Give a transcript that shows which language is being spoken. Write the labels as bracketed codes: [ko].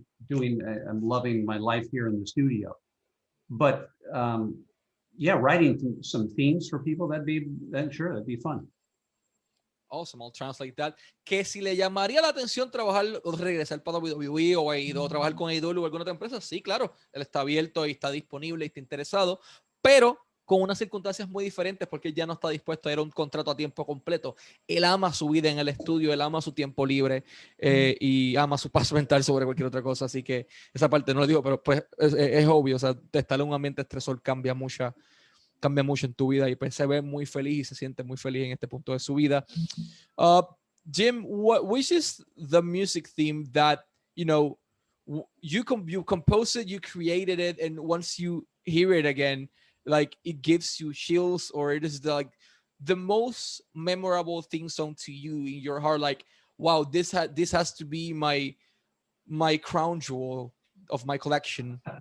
[en] I'm loving my life here in the studio. But yeah, writing some themes for people, that'd be fun. Awesome, I'll translate that. [es] Que si le llamaría la atención trabajar o regresar para WWE o trabajar con AEW o alguna otra empresa, sí, claro, él está abierto y está disponible y está interesado, pero con unas circunstancias muy diferentes porque él ya no está dispuesto a ir a un contrato a tiempo completo. Él ama su vida en el estudio, él ama su tiempo libre y ama su paz mental sobre cualquier otra cosa, así que esa parte no lo digo, pero pues es obvio, o sea, estar en un ambiente estresor cambia mucho en tu vida y pues se ve muy feliz y se siente muy feliz en este punto de su vida. [en] Jim, which is the music theme that, you know, you composed it, you created it, and once you hear it again, like it gives you chills, or it is the most memorable theme song to you in your heart, like, wow, this has to be my crown jewel of my collection?